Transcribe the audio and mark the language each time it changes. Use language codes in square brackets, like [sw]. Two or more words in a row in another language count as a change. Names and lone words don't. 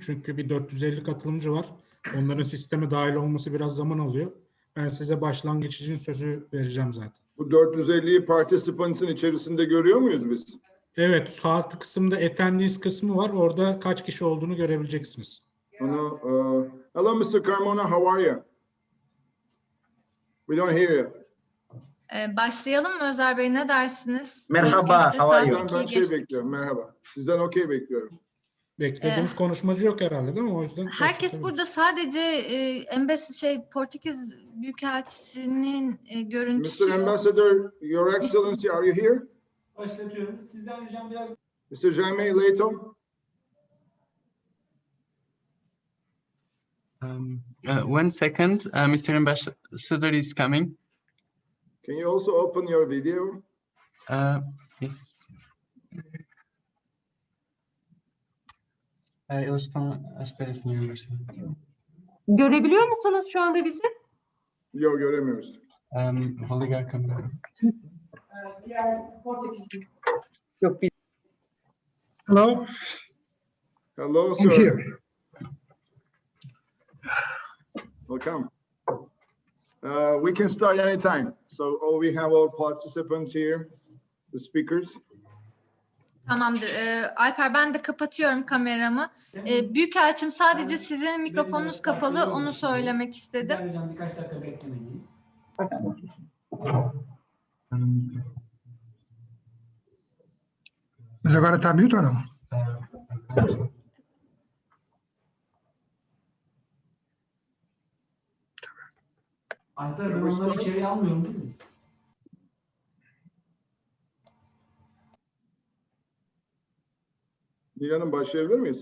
[tr] Çünkü bir 450 katılımcı var. Onların sisteme dahil olması biraz zaman alıyor. Ben size başlangıç için sözü vereceğim zaten. Bu 450'yi participant'ın içerisinde görüyor muyuz biz? Evet, sağ alt kısımda attendees kısmı var. Orada kaç kişi olduğunu görebileceksiniz. [en] Hello Mr. Carmona, how are you? We don't hear you. [tr] Başlayalım mı Özer Bey, ne dersiniz? Merhaba, [en] how are you? [tr] Ben bekliyorum, merhaba. Sizden okey bekliyorum. Beklediğimiz konuşmacı yok herhalde değil mi? O yüzden herkes burada, sadece Portekiz Büyükelçisi'nin görüntüsü [en] Mr. Ambassador, Your Excellency, are you here? [tr] Başlatıyorum. Sizden ricam biraz... [en] Mr. Jaime Leito? One second, Mr. Ambassador is coming. Can you also open your video? Yes. [pt] Eles estão à espera, Sr. [en] Ambassador. [tr] Görebiliyor musunuz şu anda bizi? Yok, göremiyoruz. [pt] Vou ligar a câmera. [tr] Yok biz. [en] Hello, Hello, I'm sir. here. Welcome. We can start anytime. So we have all participants here, the speakers. [tr] Tamamdır. Alper, ben de kapatıyorum kameramı. Büyükelçim, sadece sizin mikrofonunuz kapalı, onu söylemek istedim. Sizden ricam birkaç dakika beklemeliyiz. [pt] Mas agora está mute ou não? [tr] Alper, ben onları içeriye almıyorum değil mi? Hanım, başlayabilir miyiz?